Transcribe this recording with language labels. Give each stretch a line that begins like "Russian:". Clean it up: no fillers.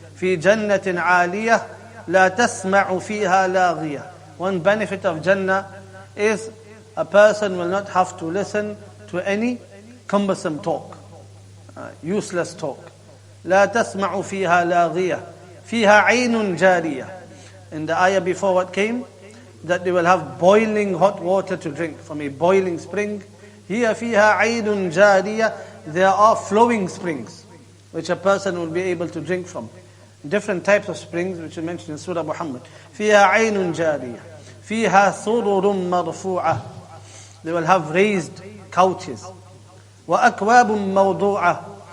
Arabic: في جنة عالية لا تسمع فيها لاغية.
English: One benefit of Jannah is a person will not have to listen to any cumbersome talk, useless talk.
Arabic: لا تسمع فيها لاغية فيها عين جارية.
English: In the ayah before, what came? That they will have boiling hot water to drink from a boiling spring. Here
Arabic: فيها عين جارية.
English: There are flowing springs which a person will be able to drink from. Different types of springs which are mentioned in Surah Muhammad.
Arabic: فِيهَا عَيْنٌ جَارِيَةٌ فِيهَا سُرُرٌ مَرْفُوعَةٌ.
English: They will have raised couches.
Arabic: وَأَكْوَابٌ مَوْضُوعَةٌ.